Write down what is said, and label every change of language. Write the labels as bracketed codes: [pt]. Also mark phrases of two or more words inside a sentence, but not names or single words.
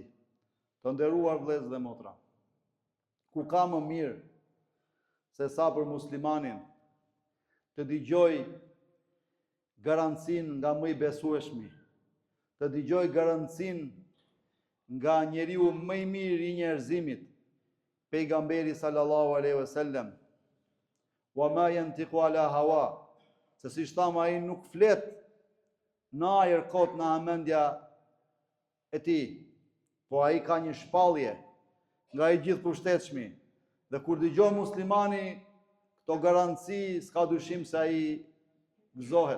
[sq] Të nderuar vëllezër dhe motra, ku ka më mirë se sa për muslimanin të dëgjoj garancin nga më i besueshmi, të dëgjoj garancin nga njeriu më i mirë i njerëzimit, pejgamberi [ar] صلى الله عليه وسلم. وما ينطق عن الهوى, [sq] se si thamë ai nuk flet në ajër kot në amendja e tij, po ai ka një shpallje nga i gjithë pushtetshmi. Dhe kur dëgjon muslimani këto garanci, s'ka dyshim se ai gëzohet.